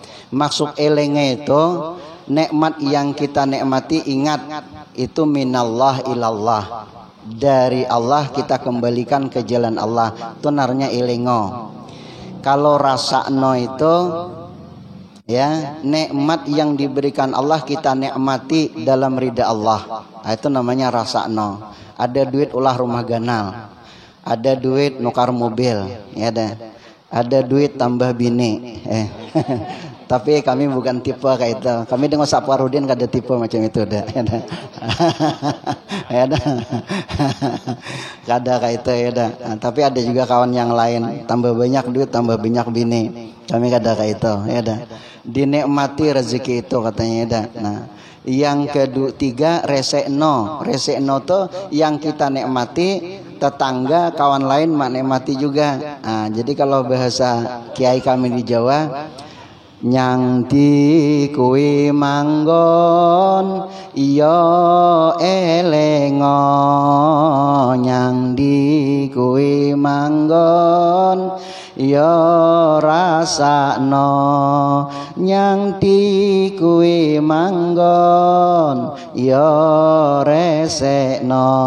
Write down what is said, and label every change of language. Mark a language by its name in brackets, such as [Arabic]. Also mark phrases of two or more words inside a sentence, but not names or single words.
[Indonesian] Maksud elenge itu nikmat yang kita nikmati, ingat itu minallah ilallah. Dari Allah kita kembalikan ke jalan Allah. Itu namanya elengo. Kalau rasakno itu ya, nikmat yang diberikan Allah kita nikmati dalam ridha Allah. Itu namanya rasakno. [Banjar] Ada duit ulah rumah ganal, ada duit nukar mobil, ya ada duit tambah bini. [Indonesian] Tapi kami bukan tipe kayak itu. Kami dengan Saparudin gak ada tipe macam itu dah. Gak ada kayak itu ya dah. Tapi ada juga kawan yang lain, tambah banyak duit tambah banyak bini. Kami gak ada kayak itu ya dah. Dinikmati rezeki itu katanya ya dah. Nah, yang ketiga resekno. Resekno tuh yang kita nikmati, tetangga kawan lain nikmati juga. Nah, jadi kalau bahasa kiai kami di Jawa, [Javanese] nyang di kuwi manggon iya elengo, nyang di kuwi manggon ya rasakno, nyang di kuwi manggon ya resekno.